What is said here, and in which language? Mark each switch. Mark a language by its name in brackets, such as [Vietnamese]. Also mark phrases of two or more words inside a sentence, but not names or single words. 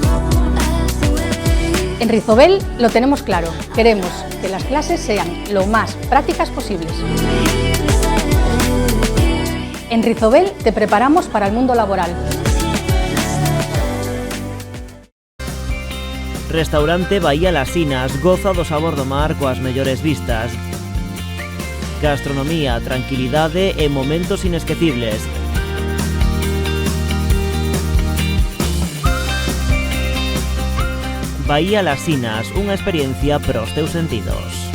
[Spanish] En Rizobel lo tenemos claro. Queremos que las clases sean lo más prácticas posibles. En Rizobel te preparamos para el mundo laboral. [Galician] Restaurante Bahía Las Sinas, goza do sabor do mar coas mellores vistas. Gastronomía, tranquilidade e momentos inesquecibles. Bahía Las Sinas, unha experiencia para os teus sentidos.